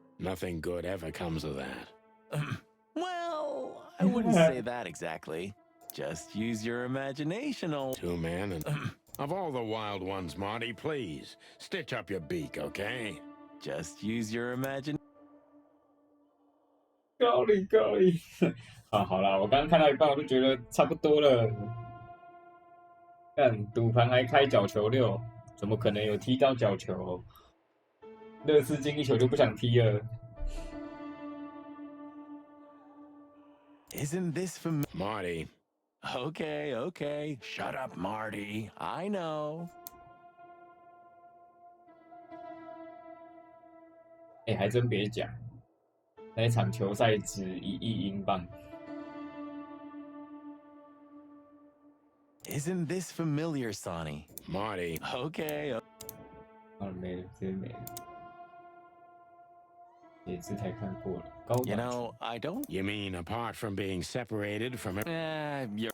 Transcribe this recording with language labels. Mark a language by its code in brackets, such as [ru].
[en] Nothing good ever comes of that. Well, I wouldn't say that exactly. Just use your imagination, old... 2 men and... Of all the wild ones, Marty, please, stitch up your beak, okay? Just use your imagination. [zh] 高丽高丽啊，好啦，我刚刚看到一半，我就觉得差不多了。看赌盘还开角球6，怎么可能有踢到角球？乐视进1球就不想踢了。 [en] Isn't this familiar? Marty. Okay, okay. Shut up, Marty. I know. [zh] 哎，还真别讲，那场球赛值1亿英镑。 [en] Isn't this familiar, Sonny? Marty. Okay. [zh] 啊，没了，直接没了。也是才看过了。高 [en] You know, I don't... You mean apart from being separated from it? You're...